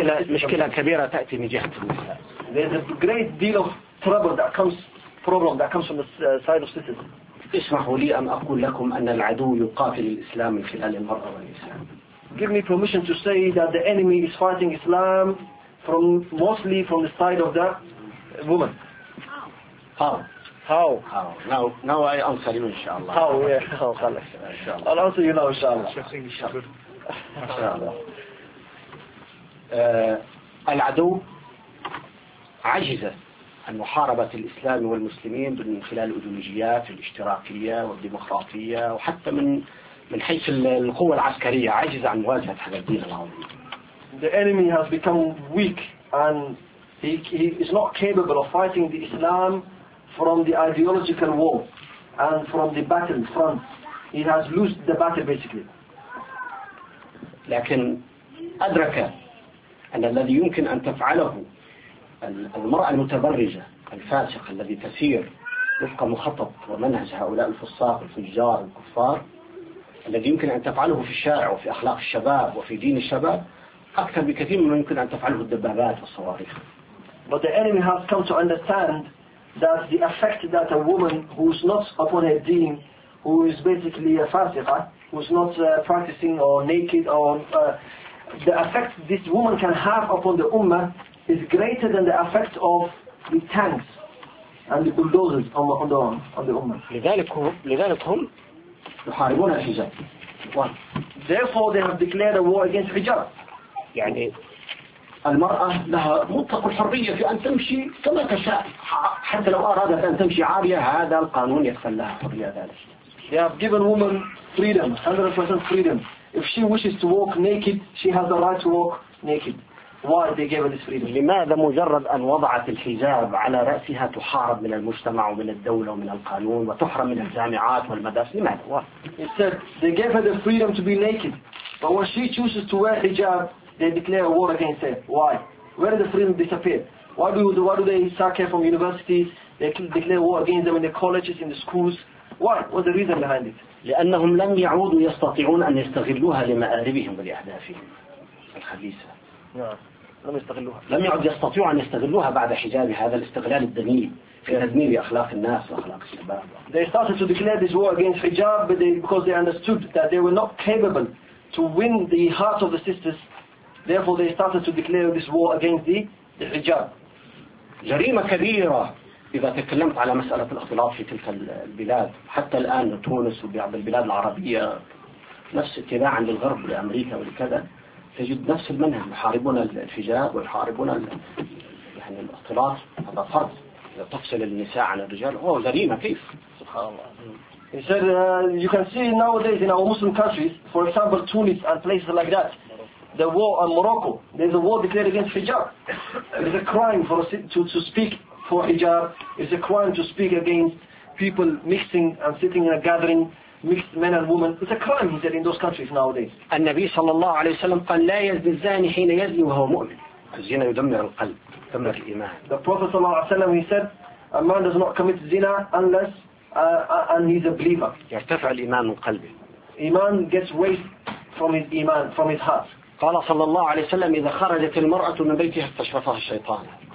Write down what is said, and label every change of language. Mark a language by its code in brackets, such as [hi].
[ar] مشكلة كبيرة تأتي من جهة النساء. [en] There is a great deal of trouble that comes, problem that comes from the side of sisters. [ar] اسمحوا لي أن أقول لكم أن العدو يقاتل الإسلام من خلال المرأة والنساء. [en] Give me permission to say that the enemy is fighting Islam from mostly from the side of the woman. How? Now I answer you, inshallah. How? Yeah. How? Inshallah. I'll answer you now, inshallah. [ar] العدو عجز أن يحارب الإسلام والمسلمين من خلال الأيديولوجيات الاشتراكية والديمقراطية وحتى من حيث القوة العسكرية عجز عن مواجهة هذا الدين العظيم. [en] The enemy has become weak and he is not capable of fighting the Islam from the ideological war and from the battle front. He has lost the battle basically. [ar] لكن أدرك أن الذي يمكن أن تفعله المرأة المتبرجة الفاسق الذي تسير وفق مخطط ومنهج هؤلاء الفصاق الفجار الكفار الذي يمكن أن تفعله في الشارع وفي أخلاق الشباب وفي دين الشباب أكثر بكثير مما يمكن أن تفعله الدبابات والصواريخ. [en] But the enemy has come to understand that the effect that a woman who is not upon her deen, who is basically a fasiqa, who is not practicing or naked, or the effect this woman can have upon the ummah is greater than the effect of the tanks and the bulldozers on the ummah. [ar] لذلك هم يحاربون الحجاب. [en] therefore they have declared a war against hijab. [ar] يعني المرأة لها مطلق الحرية في أن تمشي كما تشاء حتى لو أرادت أن تمشي عارية هذا القانون يخلى لها حرية ذلك. [en] They have given woman freedom, 100% freedom. If she wishes to walk naked, she has the right to walk naked. Why they gave her this freedom? [ar] لماذا مجرد أن وضعت الحجاب على رأسها تحارب من المجتمع ومن الدولة ومن القانون وتحرم من الجامعات والمدارس؟ لماذا؟ [en] Instead, they gave her the freedom to be naked. But when she chooses to wear hijab, they declare war against her. Why? Where did the freedom disappear? Why do they suck her from universities? They declare war against them in the colleges, in the schools. Why? What's the reason behind it? [ar] لأنهم لم يعودوا يستطيعون أن يستغلوها لمآربهم ولأهدافهم الخبيثة. لم يستغلوها. لم يعد يستطيعوا أن يستغلوها بعد حجاب هذا الاستغلال الدنيء في تدمير أخلاق الناس وأخلاق الشباب. [en] They started to declare this war against hijab, but because they understood that they were not capable to win the hearts of the sisters, therefore they started to declare this war against the hijab. [ar] جريمة كبيرة. إذا تكلمت على مسألة الاختلاط في تلك البلاد حتى الآن تونس وبعض البلاد العربية نفس اتباعا للغرب لأمريكا ولكذا تجد نفس المنهج يحاربون الحجاب ويحاربون يعني الاختلاط هذا فرض إذا تفصل النساء عن الرجال أوه جريمة كيف سبحان الله. [en] He said you can see nowadays in our Muslim countries, for example Tunis and places like that, the war on Morocco, there's a war declared against hijab. It's a crime for us to speak for hijab, it's a crime to speak against people mixing and sitting in a gathering, mixed men and women. It's a crime, he said, in those countries nowadays. The Nabi [ar] sallallahu alayhi wa sallam قال لا يزني الزاني حين يزني وهو مؤمن. الزنا يدمر القلب, يدمر الإيمان. [en] The Prophet sallallahu alayhi wa sallam, he said, a man does not commit zina unless and he's a believer. [ar] يرتفع الإيمان من قلبه. [en] Iman gets weight from his iman, from his heart. [ar] قال صلى الله عليه وسلم إذا خرجت المرأة من بيتها استشرفها الشيطان.